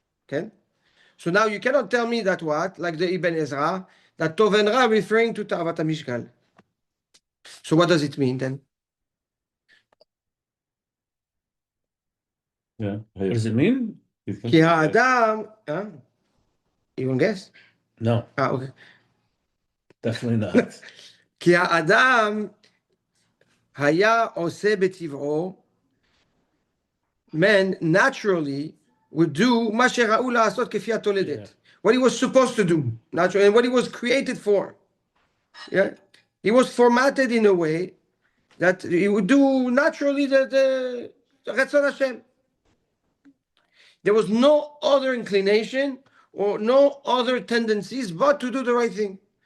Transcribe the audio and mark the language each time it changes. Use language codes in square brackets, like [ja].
[en] Okay. So now you cannot tell me that what, like the Ibn Ezra, that Tov and Ra referring to Ta'avat HaMishgal. So what does it mean then? Yeah. What does it mean? [he] כי האדם, [en] you want to guess? No, Okay. definitely not. [he] כי האדם היה עושה בטבעו, [en] man naturally would do [he] מה שראו לעשות כפי התולדת. [en] What he was supposed to do, naturally, and what he was created for. Yeah, he was formatted in a way that he would do naturally the רצון Hashem. There was no other inclination or no other tendencies but to do the right thing.